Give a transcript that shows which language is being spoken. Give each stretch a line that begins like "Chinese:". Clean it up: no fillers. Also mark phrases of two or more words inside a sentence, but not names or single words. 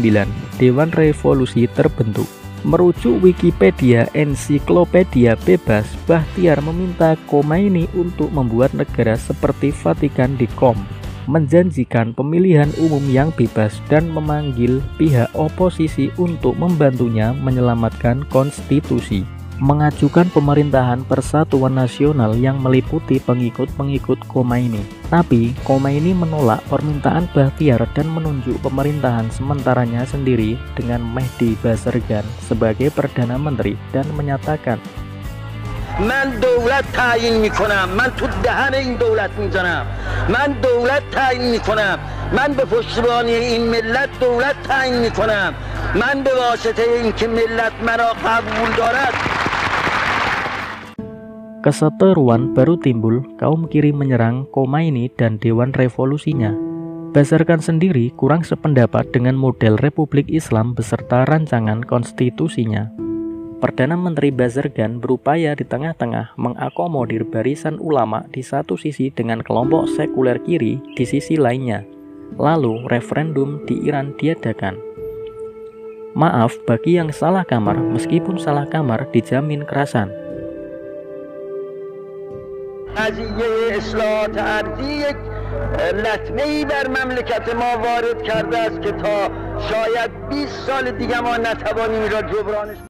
Indonesian: Dewan Revolusi terbentuk. Merujuk Wikipedia Ensiklopedia Bebas, Bahtiar meminta Khomeini untuk membuat negara seperti Vatikan di Qom, menjanjikan pemilihan umum yang bebas dan memanggil pihak oposisi untuk membantunya menyelamatkan konstitusi, mengajukan pemerintahan persatuan nasional yang meliputi pengikut-pengikut Khomeini. Tapi Khomeini menolak permintaan Bahtiar dan menunjuk pemerintahan sementaranya sendiri dengan Mehdi Bazargan sebagai Perdana Menteri dan menyatakan,
Persian: من دولت تعیین میکنم، من تو دهن این دولت میزنم، من دولت تعیین میکنم، من به پشتیبانی این ملت دولت تعیین میکنم، من به واسطه اینکه ملت مرا قبول دارد.
Indonesian: Keseteruan baru timbul, kaum kiri menyerang Khomeini dan Dewan Revolusinya. Bazargan sendiri kurang sependapat dengan model Republik Islam beserta rancangan konstitusinya. Perdana Menteri Bazargan berupaya di tengah-tengah mengakomodir barisan ulama di satu sisi dengan kelompok sekuler kiri di sisi lainnya. Lalu referendum di Iran diadakan. Maaf bagi yang salah kamar, meskipun salah kamar dijamin kerasan.
Persian: قضیه اصلاحات ارضی یک لطمه‌ای بر مملکت ما وارد کرده است که تا شاید 20 سال دیگه ما نتوانیم را جبرانش